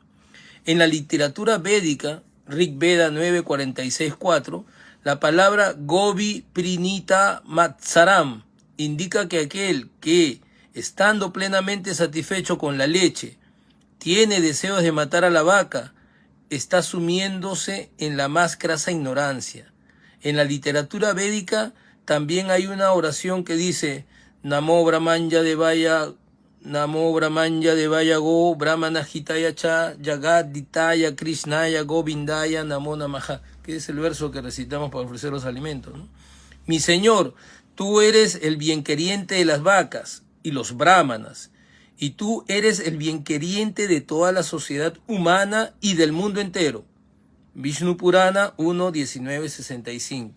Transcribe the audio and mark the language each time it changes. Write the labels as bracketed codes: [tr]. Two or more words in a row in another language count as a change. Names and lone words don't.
[es] En la literatura védica, Rig Veda 9.46.4, la palabra [sa] गोवि प्रीणित मत्सरम् [es] indica que aquel que, estando plenamente satisfecho con la leche, tiene deseos de matar a la vaca, está sumiéndose en la más crasa ignorancia. En la literatura védica también hay una oración que dice [sa] नमो ब्रह्मण्य देवाय गो ब्राह्मण हिताय च जगद्धिताय कृष्णाय गोविन्दाय नमो नमः, [es] que es el verso que recitamos para ofrecer los alimentos, ¿no? Mi Señor, tú eres el bienqueriente de las vacas y los brahmanas, y tú eres el bienqueriente de toda la sociedad humana y del mundo entero. Vishnu Purana 1.19.65.